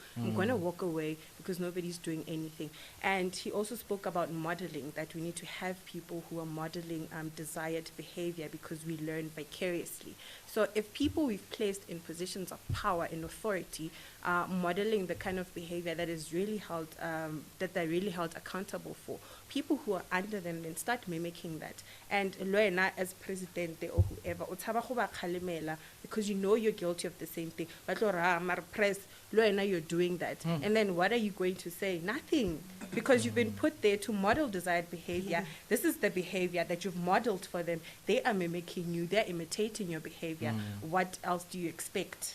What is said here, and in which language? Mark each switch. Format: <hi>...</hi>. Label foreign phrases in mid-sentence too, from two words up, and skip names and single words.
<en>I'm going to walk away because nobody's doing anything. And he also spoke about modeling, that we need to have people who are modeling desired behavior because we learn vicariously. So if people we've placed in positions of power and authority are modeling the kind of behavior that is really held, that they're really held accountable for, people who are under them then start mimicking that. And Loena, as president or whoever,</en> <tn>utshaba go ba kgalemela</tn> <en>because you know you're guilty of the same thing. But press, Loena, you're doing that. And then what are you going to say? Nothing. Because you've been put there to model desired behavior. This is the behavior that you've modeled for them. They are mimicking you. They're imitating your behavior. What else do you expect?</en>